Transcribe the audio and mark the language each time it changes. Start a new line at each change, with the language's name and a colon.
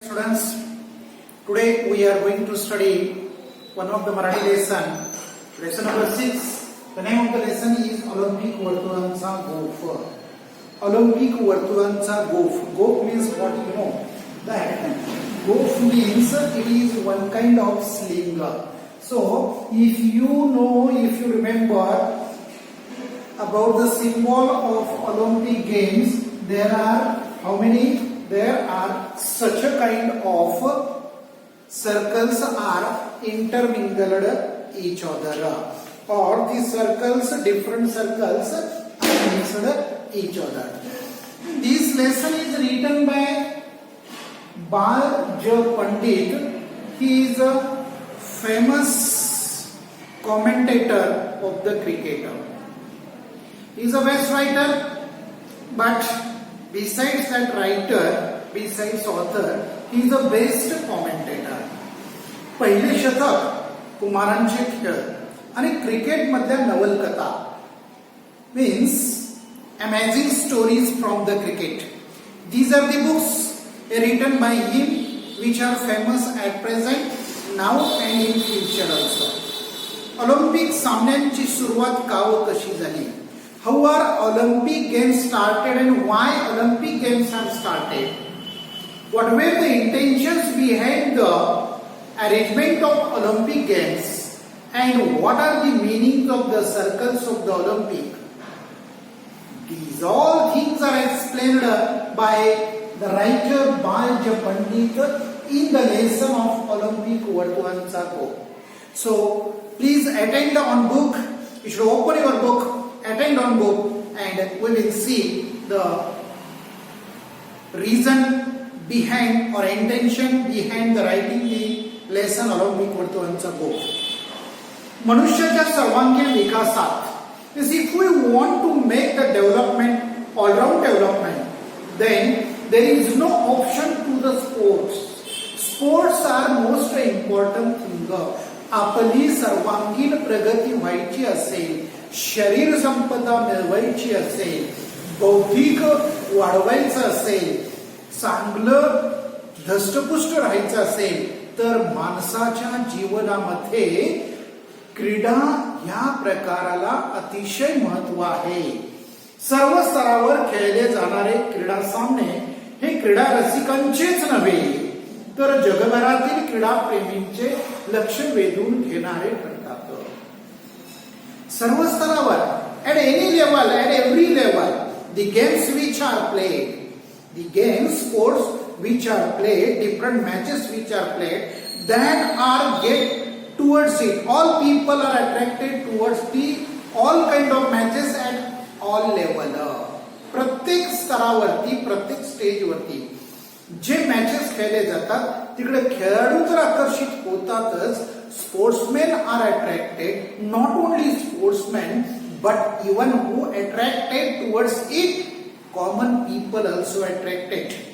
English: Students, today we are going to study one of the Marathi lesson number 6. The name of the lesson is Olympic वर्तुळांचा गोफ.
Marathi: Olympic वर्तुळांचा गोफ.
English: Gof means what you know? That gof means it is one kind of sling. So, if you remember about the symbol of Olympic Games, there are how many? There are such a kind of circles are intermingled each other, or the circles, different circles are mixed each other. This lesson is written by Bal J. Pandit. He is a famous commentator of the cricket. He is a best writer, but besides that writer, besides author, he is the best commentator.
Marathi: पहिले शतक, कुमारांचे खेळ आणि cricket मधल्या नवलकथा
English: means amazing stories from the cricket. These are the books written by him which are famous at present, now and in future also.
Marathi: Olympic सामन्यांची सुरुवात का व कशी झाली?
English: How are Olympic Games started and why Olympic Games have started? What were the intentions behind the arrangement of Olympic Games and what are the meanings of the circles of the Olympic? These all things are explained by the writer Bal J. Pandit in the lesson of Olympic वर्तुळांचा गोफ. So please attend on book. You should open your book. Attend on book and we will see the reason behind or intention behind the writing the lesson Olympic वर्तुळांचा गोफ.
Marathi: मनुष्याच्या सर्वांगीण विकासात
English: if we want to make the development, all round development, then there is no option to the sports. Sports are most important thing.
Marathi: आपली सर्वांगीण प्रगती व्हायची असेल, शरीर संपदा मिळवायची असेल, बौद्धिक वाढवायचं असेल, चांगलं धष्टपुष्ट राहायचं असेल तर माणसाच्या जीवनामध्ये क्रीडा या प्रकाराला अतिशय महत्त्व आहे. सर्व स्तरावर खेळले जाणारे क्रीडा सामने हे क्रीडा रसिकांचेच नव्हे तर जगभरातील क्रीडा प्रेमींचे लक्ष वेधून घेणारे ठरतात. सर्व स्तरावर,
English: at any level, at every level, the games which are played, the games, sports which are played, different matches which are played, that are get towards it. All people are attracted towards the all kind of matches at all level.
Marathi: प्रत्येक स्तरावरती, प्रत्येक स्टेजवरती जे matches खेळले जातात तिकडे खेळाडू तर आकर्षित होतातच.
English: Sportsman are attracted, not only sportsman but even who attracted towards it, common people also attracted.